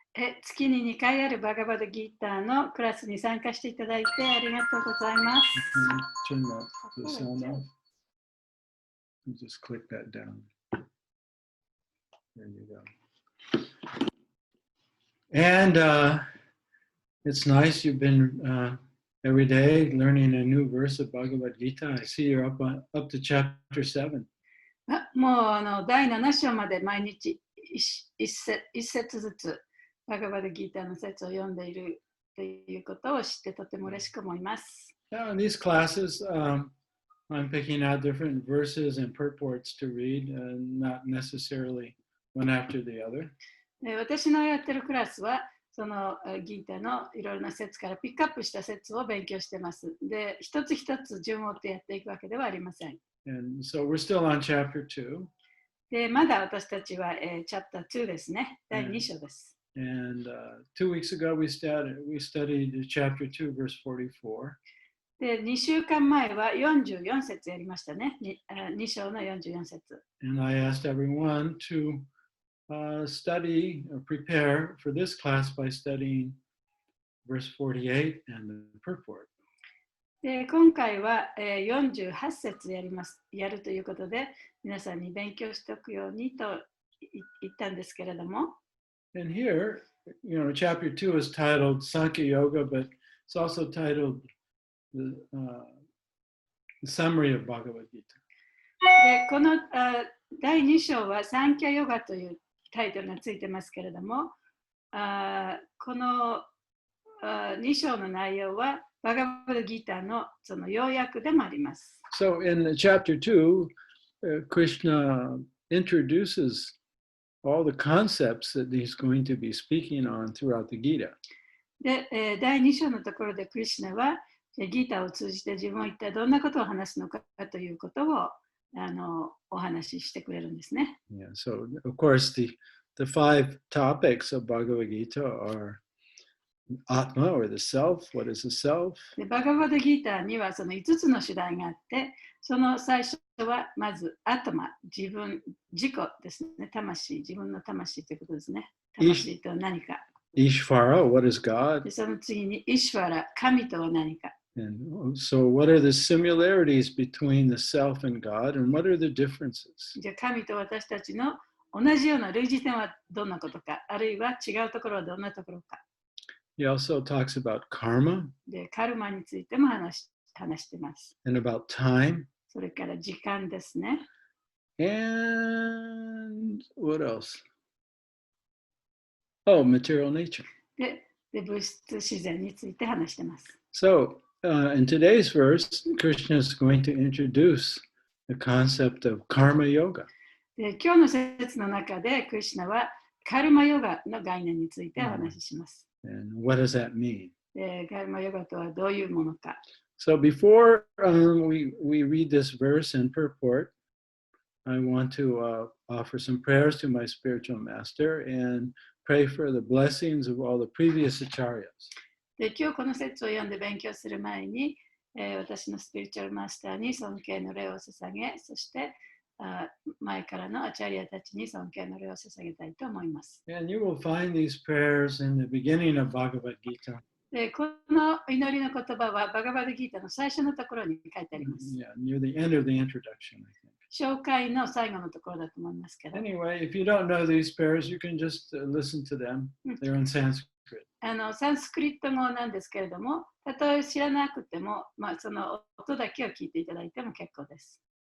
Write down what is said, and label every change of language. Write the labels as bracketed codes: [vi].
[ja] 月に2回あるバガバッドギーターのクラスに参加していただいてありがとうございます。 [en] Turn the sound off. You just click that down. There you go. And it's nice you've been every day learning a new verse of Bhagavad Gita. I see you're up to chapter 7. [ja] もう第7章まで毎日一節ずつバガバッドギーターの説を読んでいるということを知ってとても嬉しく思います。 [en] Now, in these classes, I'm picking out different verses and purports to read, not necessarily one after the other. [ja] 私のやってるクラスはそのギータのいろいろな説からピックアップした説を勉強しています。で、一つ一つ順を追ってやっていくわけではありません。 [en] And so we're still on chapter 2. [ja] で、まだ私たちは、チャプター2ですね。第2章です。 [en] And 2 weeks ago we studied chapter 2, verse 44. [ja] で、2週間前は44節やりましたね。 2章の44節。 [en] And I asked everyone to study or prepare for this class by studying verse 48 and the purport. [ja] で、今回は48節やるということで、皆さんに勉強しておくようにと言ったんですけれども。 [en] And here, chapter 2 is titled Sankhya Yoga, but it's also titled the summary of Bhagavad Gita. [ja] で、この第2章はサンキャヨガというタイトルがついてますけれども、この2章の内容はバガバッドギーターのその要約でもあります。 [en] So in chapter 2, Krishna introduces all the concepts that he's going to be speaking on throughout the Gita. [ja] で、第2章のところでクリシュナはギーターを通じて自分は一体どんなことを話すのかということをお話ししてくれるんですね。 [en] Yeah, so of course the 5 topics of Bhagavad Gita are Atma or the self, what is the self? [ja] でバガバッドギーターにはその5つの主題があって、その最初はまずアトマ、自分、自己ですね、魂、自分の魂ということですね。魂とは何か。 [en] Ishvara, what is God? [ja] でその次にイシュワラ、神とは何か。 [en] And so what are the similarities between the self and God, and what are the differences? [ja] じゃあ神と私たちの同じような類似点はどんなことか、あるいは違うところはどんなところか。 [en] He also talks about karma. [ja] で、カルマについても話しています。 [en] And about time. [ja] それから時間ですね。 [en] And what else? Oh, material nature. [ja] で、物質自然について話しています。 [en] So, in today's verse, Krishna is going to introduce the concept of karma yoga. [ja] で、今日の説の中でクリシュナはカルマヨガの概念についてお話しします。 [en] And what does that mean? [ja] で、カルマヨガとはどういうものか。 [en] So before we read this verse and purport, I want to offer some prayers to my spiritual master and pray for the blessings of all the previous acharyas. [ja] で、今日この説を読んで勉強する前に、私のスピリチュアルマスターに尊敬の礼を捧げ、そして前からのアチャリアたちに尊敬の礼を捧げたいと思います。 [en] And you will find these prayers in the beginning of Bhagavad Gita. [ja] で、この祈りの言葉はバガバッドギータの最初のところに書いてあります。 [en] Yeah, near the end of the introduction, I think. [ja] 紹介の最後のところだと思いますけど。 [en] Anyway, if you don't know these prayers, you can just listen to them. They're in Sanskrit. [ja] サンスクリット語なんですけれども、たとえ知らなくても、その音だけを聞いていただいても結構です。